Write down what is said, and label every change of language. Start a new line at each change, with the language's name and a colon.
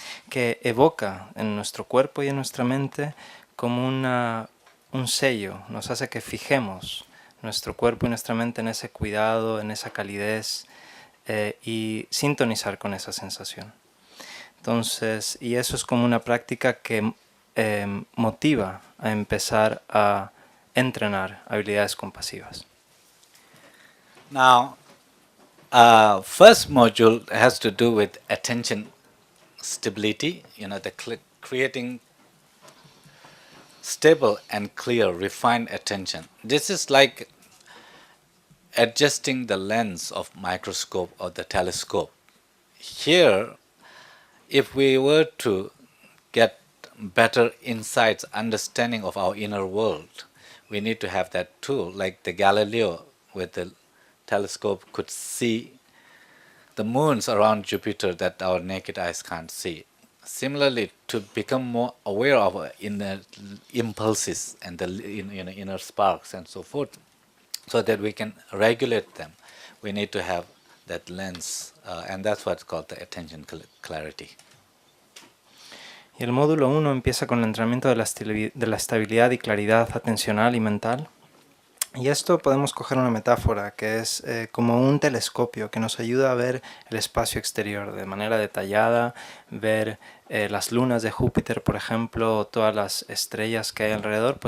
Spanish: que evoca en nuestro cuerpo y en nuestra mente como un sello, nos hace que fijemos nuestro cuerpo y nuestra mente en ese cuidado, en esa calidez y sintonizar con esa sensación. Entonces, y eso es como una práctica que motiva a empezar a entrenar habilidades compasivas.
English: Now, first module has to do with attention stability, creating stable and clear, refined attention. This is like adjusting the lens of microscope or the telescope. Here, if we were to get better insights, understanding of our inner world, we need to have that tool, like the Galileo with the telescope could see the moons around Jupiter that our naked eyes can't see. Similarly, to become more aware of our inner impulses and the inner sparks and so forth, so that we can regulate them, we need to have that lens, and that's what's called the attention clarity.
Spanish: Y el módulo 1 empieza con el entrenamiento de la estabilidad y claridad atencional y mental. Y esto podemos coger una metáfora que es como un telescopio que nos ayuda a ver el espacio exterior de manera detallada, ver las lunas de Júpiter, por ejemplo, o todas las estrellas que hay alrededor.